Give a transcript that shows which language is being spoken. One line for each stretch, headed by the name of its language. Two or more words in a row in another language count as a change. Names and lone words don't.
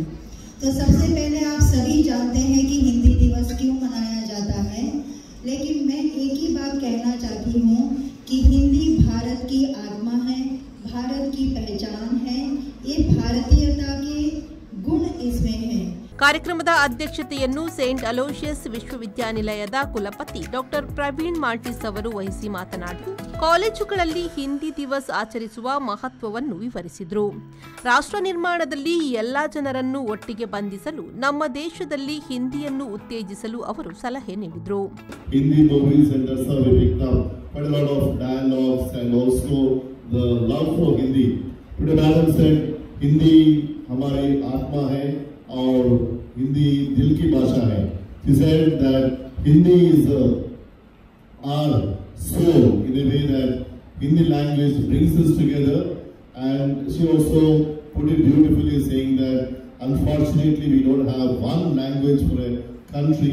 Hindi: तो सबसे पहले आप सभी जानते हैं कि हिंदी दिवस क्यों मनाया जाता है, लेकिन मैं एक ही बात कहना चाहती हूँ कि हिंदी भारत की आत्मा है, भारत की पहचान है, ये भारतीयता के गुण इसमें है.
Kannada: ಕಾರ್ಯಕ್ರಮದ ಅಧ್ಯಕ್ಷತೆಯನ್ನು ಸೇಂಟ್ ಅಲೋಷಿಯಸ್ ವಿಶ್ವವಿದ್ಯಾನಿಲಯದ ಕುಲಪತಿ ಡಾಕ್ಟರ್ ಪ್ರವೀಣ್ ಮಾರ್ಟಿಸ್ ಅವರು ವಹಿಸಿ ಮಾತನಾಡಿ, ಕಾಲೇಜುಗಳಲ್ಲಿ ಹಿಂದಿ ದಿವಸ್ ಆಚರಿಸುವ ಮಹತ್ವವನ್ನು ವಿವರಿಸಿದರು. ರಾಷ್ಟ್ರ ನಿರ್ಮಾಣದಲ್ಲಿ ಎಲ್ಲಾ ಜನರನ್ನು ಒಟ್ಟಿಗೆ ಬಂಧಿಸಲು ನಮ್ಮ ದೇಶದಲ್ಲಿ ಹಿಂದಿಯನ್ನು ಉತ್ತೇಜಿಸಲು ಅವರು ಸಲಹೆ ನೀಡಿದರು.
Hindi: और हिंदी दिल की भाषा है.
English: She said that Hindi is our soul in a way that Hindi language brings us together, and she also put it beautifully saying that unfortunately we don't have one language for a country.